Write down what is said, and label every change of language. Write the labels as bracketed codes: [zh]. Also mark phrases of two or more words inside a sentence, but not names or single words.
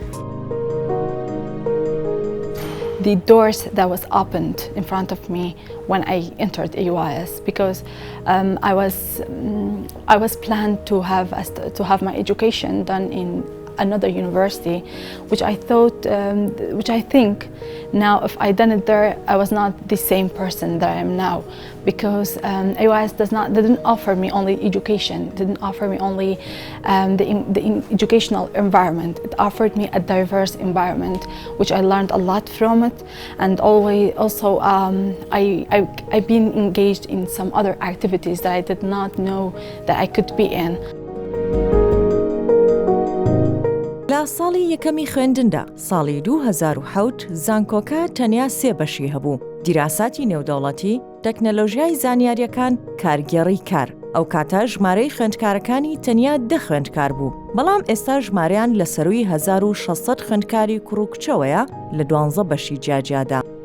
[en] The doors that was opened in front of me when I entered AUIS, because I was planned to have my education done in another university, which I think now if I done it there, I was not the same person that I am now, because AUIS didn't offer me only education, didn't offer me only the educational environment. It offered me a diverse environment, which I learned a lot from it, and also I've been engaged in some other activities that I did not know that I could be in. [ckb] لە ساڵی یەکەمی خوێندندا ساڵی 2007 زانکۆکە تەنیا 3 بەشی هەبوو: دیراساتی نێودەوڵەتی، تەکنەلۆژیای زانیاریەکان، کارگێڕی کار. ئەو کاتە ژمارەی خوێندکارەکانی تەنیا 10 خوێندکار بوو، بەڵام ئێستا ژمارەیان لە سەرووی 1600 خوێندکاری کوڕ و کچەوەیە لە 12 بەشی جیاجیادا.